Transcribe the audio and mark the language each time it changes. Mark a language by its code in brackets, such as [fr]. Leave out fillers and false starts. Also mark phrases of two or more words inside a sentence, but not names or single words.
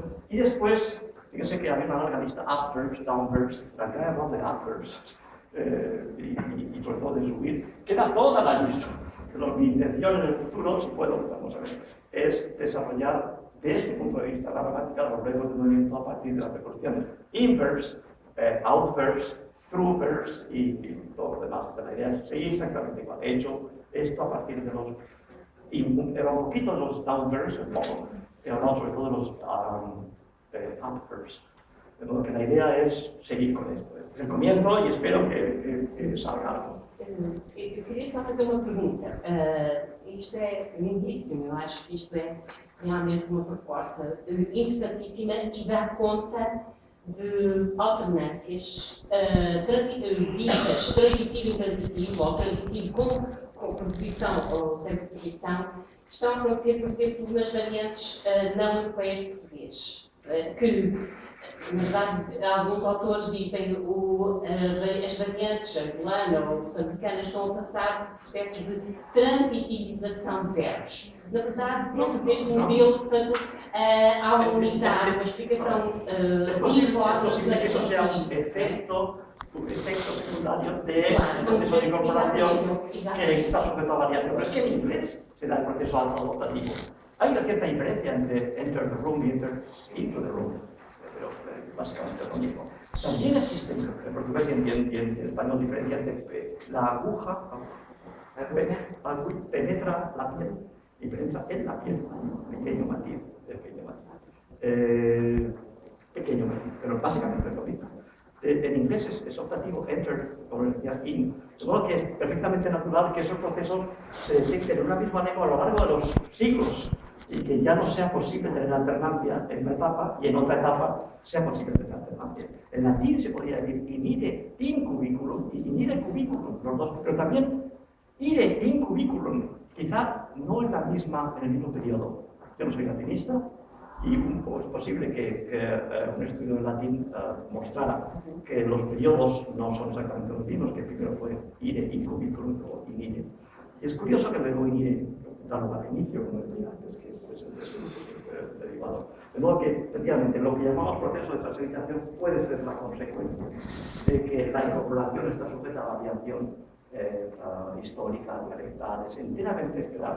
[es] Y después, fíjense que había una larga lista, upverbs, downverbs, la que hay hablado de upverbs, y sobre todo de subir. Queda toda la lista. Pero mi intención en el futuro, si puedo, vamos a ver, es desarrollar desde este punto de vista la gramática de los verbos de movimiento a partir de las preposiciones inverbs, outverbs, throughverbs y todo lo demás. La idea es seguir exactamente igual. He hecho esto a partir de los, era un poquito de los downverbs, un poco, he hablado sobre todo de los upverbs. De modo que la idea es seguir con esto. Es el comienzo y espero que salga algo. [pt] Eu queria só fazer uma pergunta. Isto é lindíssimo, eu acho que isto é realmente uma proposta interessantíssima e dá conta de alternâncias ditas transitivo e intransitivo, ou transitivo com preposição ou sem preposição, que estão a acontecer, por exemplo, nas variantes não europeias de português. Que, na verdade, alguns autores dizem que as variantes angolana ou moçambicana estão a passar por processos de transitivização de verbos. Na verdade, dentro deste modelo, portanto, há uma unidade, uma explicação uniforme. [es] Es posible que eso sea un efecto secundario del proceso de incorporación que está sujeto a variación. Pero es que en inglés se da el proceso adaptativo. Hay una cierta diferencia entre [en] enter the room [es] y [en] enter into the room, [es] pero básicamente es lo mismo. También existe en portugués y en español diferencia entre la aguja penetra la piel y penetra en la piel, pequeño matiz, pequeño matiz, pero básicamente es lo mismo. En inglés es optativo, enter, como decía, in. De modo que es perfectamente natural que esos procesos se detecten en una misma lengua a lo largo de los siglos y que ya no sea posible tener alternancia en una etapa y en otra etapa sea posible tener alternancia. En latín se podría decir [la] inire in cubiculum [es] y [la] inire cubiculum, [es] los dos, pero también [la] ire in cubiculum, [es] quizá no en el mismo periodo. Yo no soy latinista y es posible que un estudio de latín mostrara que los periodos no son exactamente los mismos, que primero fue [la] ire in cubiculum [es] o inire. Y es curioso que luego inire da lugar a inicio, como decía antes, que es el derivado. De modo que, efectivamente, lo que llamamos proceso de transitalización puede ser la consecuencia de que la incorporación está sujeta a variación histórica, dialectal, es enteramente esperable.